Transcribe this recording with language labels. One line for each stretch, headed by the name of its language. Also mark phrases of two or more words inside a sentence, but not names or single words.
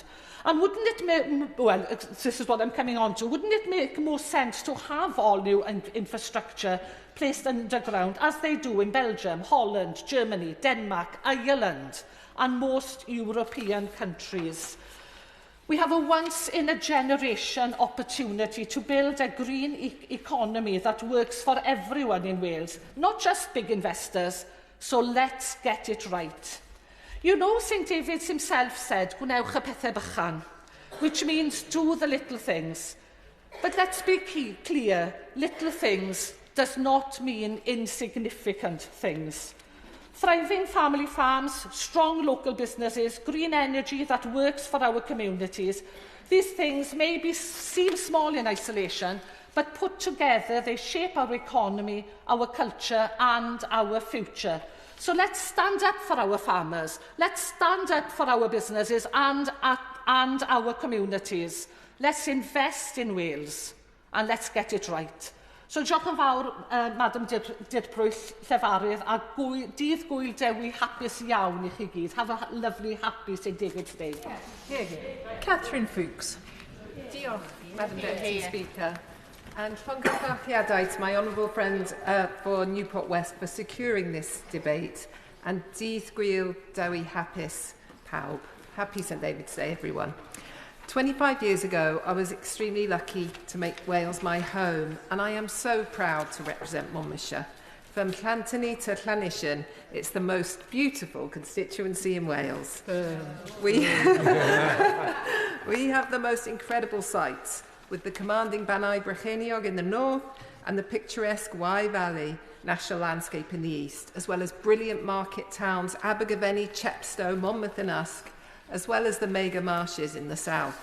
English: And wouldn't it make, well, this is what I'm coming on to, wouldn't it make more sense to have all new infrastructure placed underground, as they do in Belgium, Holland, Germany, Denmark, Ireland, and most European countries? We have a once-in-a-generation opportunity to build a green economy that works for everyone in Wales, not just big investors, so let's get it right. You know, St Davies himself said,
Welsh: "Gwnewch y pethau bychan,"
English: which means do the little things. But let's be clear, little things does not mean insignificant things. Thriving family farms, strong local businesses, green energy that works for our communities. These things maybe seem small in isolation, but put together they shape our economy, our culture and our future. So let's stand up for our farmers, let's stand up for our businesses and our communities. Let's invest in Wales and let's get it right.
Welsh: So diolch yn fawr, Madam Dirprwyll, Llefarydd, a dydd gwyl dewi hapus iawn I chi gyd.
English: Have a lovely, happy St David's Day. Catherine Fookes. Diolch, Madam Deputy Speaker. And congratulations, my honourable friend for Newport West, for securing this debate.
Welsh: And dydd gwyl dewi hapus pawb.
English: Happy St David's Day, everyone. 25 years ago, I was extremely lucky to make Wales my home, and I am so proud to represent Monmouthshire. From Llantony to Llanishen, it's the most beautiful constituency in Wales. We have the most incredible sights, with the commanding Banau Brycheiniog in the north and the picturesque Wye Valley national landscape in the east, as well as brilliant market towns Abergavenny, Chepstow, Monmouth and Usk, as well as the mega marshes in the south.